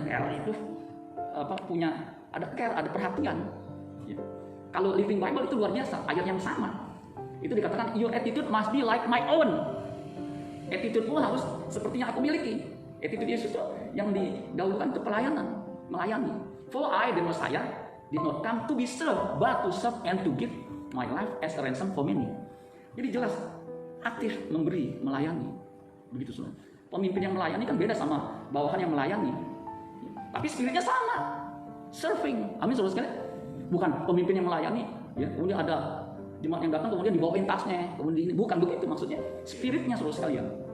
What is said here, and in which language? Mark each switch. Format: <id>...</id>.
<id>Care itu punya ada care, ada perhatian. Ya. Kalau Living Bible itu luar biasa, ayat yang sama. Itu dikatakan</id> <en>your attitude must be like my own.</en> <id>Attitude-mu harus seperti yang aku miliki. Attitude Yesus itu yang didahulukan untuk pelayanan, melayani.</id> <en>For I, the Messiah, did not come to be served, but to serve and to give my life as a ransom for many.</en> <id>Jadi jelas, aktif memberi, melayani. Begitu saudara. Pemimpin yang melayani kan beda sama bawahan yang melayani. Tapi spiritnya sama, serving. Amin saudara sekalian. Bukan pemimpin yang melayani, ya, kemudian ada jemaat yang datang kemudian dibawain tasnya, kemudian bukan begitu maksudnya. Spiritnya saudara sekalian.</id>